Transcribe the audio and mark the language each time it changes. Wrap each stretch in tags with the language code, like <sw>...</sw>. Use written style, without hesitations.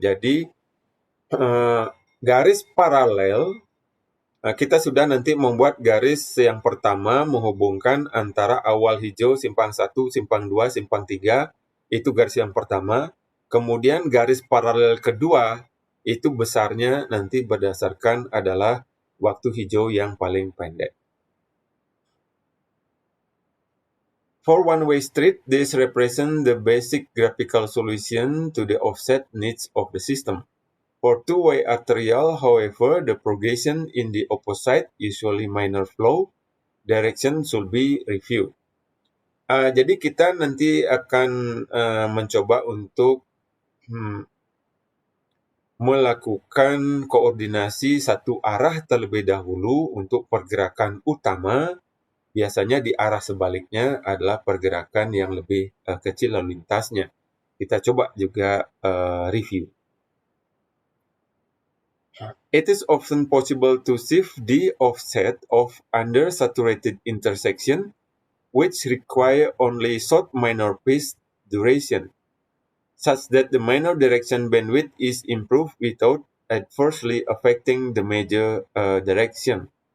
<id>Jadi garis paralel kita sudah nanti membuat garis yang pertama menghubungkan antara awal hijau simpang 1, simpang 2, simpang 3, itu garis yang pertama. Kemudian garis paralel kedua itu besarnya nanti berdasarkan adalah waktu hijau yang paling pendek.</id> <en>For one-way street, this represents the basic graphical solution to the offset needs of the system. For two-way arterial, however, the progression in the opposite, usually minor flow, direction should be reviewed.</en> <id>Jadi kita nanti akan mencoba untuk melakukan koordinasi satu arah terlebih dahulu untuk pergerakan utama. Biasanya di arah sebaliknya adalah pergerakan yang lebih kecil lalu lintasnya. Kita coba juga review.</id> <en>It is often possible to shift the offset of undersaturated intersection, which require only short minor phase duration, such that the minor direction bandwidth is improved without adversely affecting the major direction.</en>